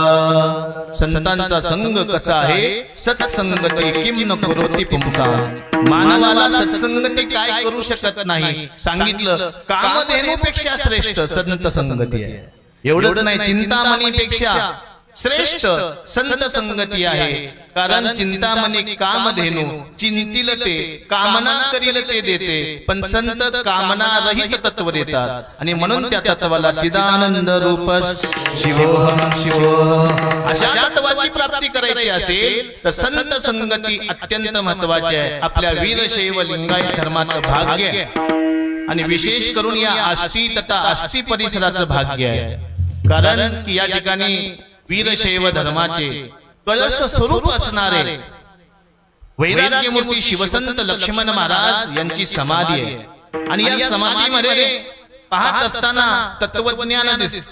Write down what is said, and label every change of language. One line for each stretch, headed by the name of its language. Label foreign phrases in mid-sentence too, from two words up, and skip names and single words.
Marathi: संतांचा संग कसा आहे सत्संगती
Sanskrit: किम न करोति पुंसां
Marathi: मानवाला सत्संगती काय करू शकत नाही सांगितलं कामधेनूपेक्षा श्रेष्ठ संत संगती आहे एवढंच नाही चिंतामणीपेक्षा श्रेष्ठ संत संगती आहे कारण चिंतामणी कामधेनू चिंतील ते कामना करील ते देते पण संत कामना रहित तत्व देतात आणि म्हणून त्या तत्वाला
Sanskrit: चिदानंद रूप शिवोहम शिवोहम
Marathi: अशा तत्वाची प्राप्ती करायची असेल तर संत संगती अत्यंत महत्वाची आहे आपल्या वीरशैव लिंगायत धर्माचं भाग्य आहे आणि विशेष करून या आष्टी तथा आष्टी परिसराचं भाग्य आहे कारण की या ठिकाणी वीरशैव धर्माचे कळस स्वरूप असणारे वैराग्यमूर्ती शिवसंत लक्ष्मण महाराज यांची समाधी आहे आणि या समाधीमध्ये पाहत असताना तत्वज्ञान दिसत